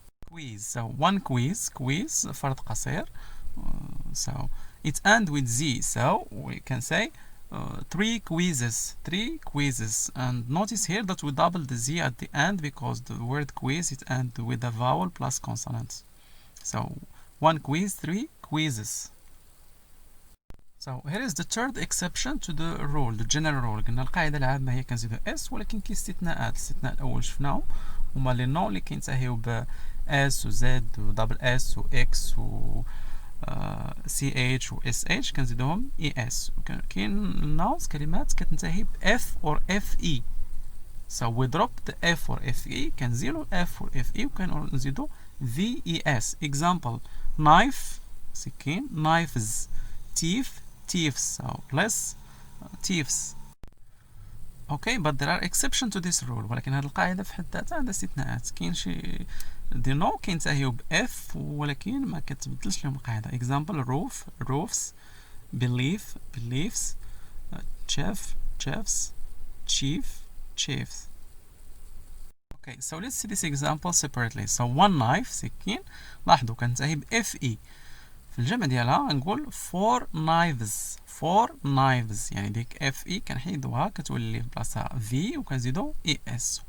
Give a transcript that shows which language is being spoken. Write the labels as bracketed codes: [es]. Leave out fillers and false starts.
[en] quiz. so 1 quiz [ar] فرض قصير [en] so it end with z so we can say 3 quizzes and notice here that we double the z at the end because the word quiz it end with a vowel plus consonant. so 1 quiz 3 quizzes. so here is the third exception to the rule, the general rule. [ar] قلنا القاعدة العامة هي كنزيدو s ولكن كاين استثناءات. الاستثناء الأول شفناهم هما لي نون اللي كينتهيو ب s و z و دبل s و x و ch و sh كنزيدوهم es. [en] كاين nouns [ar] كلمات كتنتهي ب [en] f or fe so we drop the f or fe كنزيلو f or fe وكنزيدو ves. example knife سكين knives. thieves so less thieves. okay but there are exceptions to this rule. [ar] ولكن هذه القاعدة في حد ذاتها عندها استثناءات. كاين شي دي نو كينتهيو ب f ولكن ما كتبدلش لهم القاعدة. [en] example roofs beliefs chefs chiefs. okay so let's see this example separately. so one knife [ar] سكين لاحظوا كنتهي ب fe في الجمع ديالها نقول 4 knives يعني ديك fe كنحيدوها كتولي في بلاصتها v وكنزيدو es.